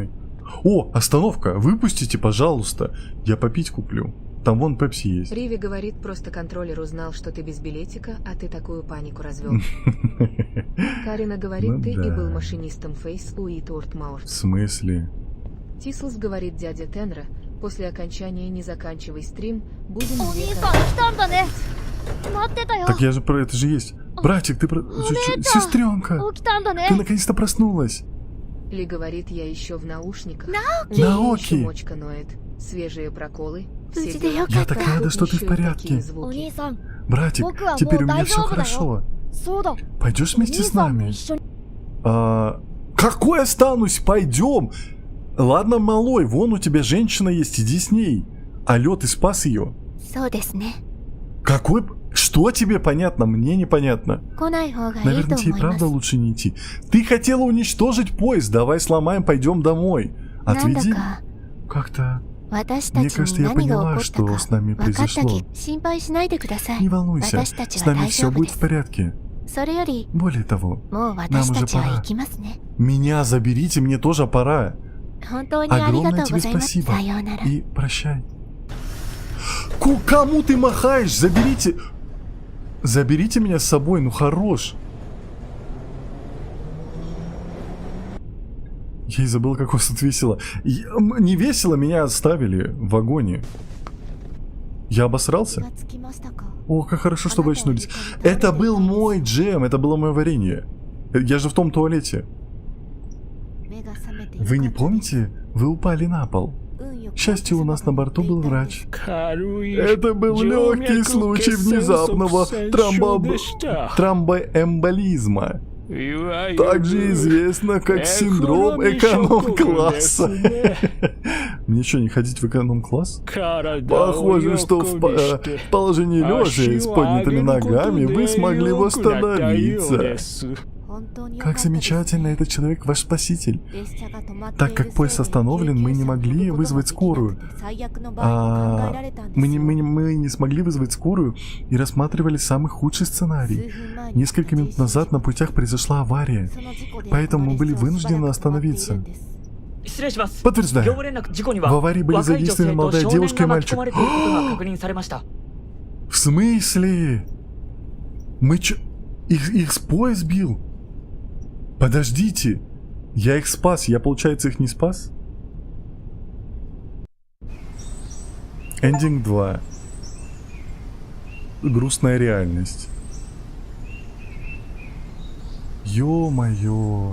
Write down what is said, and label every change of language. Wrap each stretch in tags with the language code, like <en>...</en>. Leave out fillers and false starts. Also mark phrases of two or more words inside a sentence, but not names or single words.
<ru>О, остановка! Выпустите, пожалуйста. Я попить куплю. Там вон Пепси есть. Риви говорит, просто контроллер узнал, что ты без билетика, а ты такую панику развел. Карина говорит, Ну ты и да. был машинистом Фейс Уитворд Маурт. В смысле? Тислс говорит дядя Тенра, после окончания «Не заканчивай стрим» будем</ru> <ja>お</ja> <ru>две</ru> <ja>兄さん来たんだね。待ってたよ。</ja> <ru>Так я же про это же есть. Братик, ты про... Сестренка!</ru> <ja>起きたんだね</ja> <ru>Ты。 наконец-то проснулась. Ли говорит, я еще в наушниках. Наоки! Еще мочка ноет. Свежие проколы. Все Пусть да дела. Я так рада, что ты в Еще и порядке. такие</ru> <ja>お</ja> <ru>звуки.</ru> <ja>兄さん、</ja> <ru>Братик, Боку, теперь у меня дай все жопу, да, хорошо.</ru> <ja>そうだ。</ja> <ru>Пойдешь</ru> <ja>お</ja> <ru>вместе</ru> <ja>兄</ja> <ru>с</ru> <ja>さんも</ja> <ru>нами?</ru> <ja>一緒に。</ja> <ru>Какой останусь? Пойдем. Ладно, малой, вон у тебя женщина есть, иди с ней. Алло, ты спас ее.</ru> <ja>そうですね。</ja> <ru>Какой... Что тебе понятно? Мне непонятно.</ru> <ja>来ない方がいい</ja> <ru>Наверное,</ru> <ja>と</ja> <ru>тебе</ru> <ja>思い</ja> <ru>правда</ru> <ja>ます。</ja> <ru>лучше не идти. Ты хотела уничтожить поезд. Давай сломаем, пойдем домой.</ru> <ja>なんだ</ja> <ru>Отведи.</ru> <ja>か</ja> <ru>Как-то...</ru> <ja>私た</ja> <ru>Мне</ru> <ja>ち</ja> <ru>кажется,</ru> <ja>に</ja> <ru>я</ru> <ja>何が起</ja> <ru>поняла,</ru> <ja>こった</ja> <ru>что</ru> <ja>か</ja> <ru>с нами</ru> <ja>分かった</ja> <ru>произошло.</ru> <ja>き心配しないでください。</ja> <ru>Не волнуйся,</ru> <ja>私たち</ja> <ru>с</ru> <ja>は</ja> <ru>нами</ru> <ja>大</ja> <ru>все</ru> <ja>丈夫</ja> <ru>будет</ru> <ja>で</ja> <ru>в</ru> <ja>す。</ja> <ru>порядке.</ru> <ja>それより</ja> <ru>Более того,</ru> <ja>もう私たちは行きますね。</ja> <ru>меня заберите, мне тоже пора.</ru> <ja>本当にありがとうございます。</ja> <ru>Огромное тебе спасибо.</ru> <ja>さようなら。</ja> <ru>И прощай. Кому ты махаешь? Заберите... Заберите меня с собой, ну хорош. Я и забыл, как вас тут весело. Не весело, меня оставили в вагоне. Я обосрался?</ru> <ja>気がつきましたか。</ja> <ru>О, как хорошо, что вы очнулись. Это был мой джем, это было мое варенье. Я же в том туалете.</ru> <ja>目が覚めて</ja> <ru>Вы не</ru> <ja>よかったです</ja> <ru>помните? Вы упали на пол.</ru> <ja>運よく</ja> <ru>К счастью, у нас на борту был врач. Это Это был легкий случай внезапного тромбоэмболизма, также известно как синдром эконом-класса. Мне что, не ходить в эконом-класс? Похоже, что в положении лежа с поднятыми ногами вы смогли восстановиться.</ru> <ja>本当によか</ja> <ru>Как</ru> <ja>ったです</ja> <ru>замечательно, этот человек ваш спаситель.</ru> <ja>列車が止まっている</ja> <ru>Так как поезд</ru> <ja>せいで</ja> <ru>остановлен, мы не могли вызвать скорую.</ru> <ja>最悪の場合も考えられたんです</ja> <ru>Мы</ru> <ja>よ</ja> <ru>не смогли вызвать скорую и рассматривали самый худший сценарий.</ru> <ja>数分前に</ja> <ru>Несколько минут назад на путях произошла авария,</ru> <ja>その事故で</ja> <ru>поэтому мы были</ru> <ja>この列車を</ja> <ru>вынуждены</ru> <ja>しばらく止まっているん</ja> <ru>остановиться.</ru> <ja>です失礼します。</ja> <ru>Подтверждаю.</ru> <ja>業務連絡事故には</ja> <ru>В аварии были</ru> <ja>若い女</ja> <ru>задействованы</ru> <ja>性と</ja> <ru>молодая</ru> <ja>少</ja> <ru>девушка</ru> <ja>年</ja> <ru>и</ru> <ja>が巻き</ja> <ru>мальчик.</ru> <ja>込まれていることが確認されました。</ja> <ru>В смысле? Мы чё... Их поезд сбил? Подождите. Я их спас. Я, получается, их не спас? Эндинг 2. Грустная реальность. Ё-моё.</ru>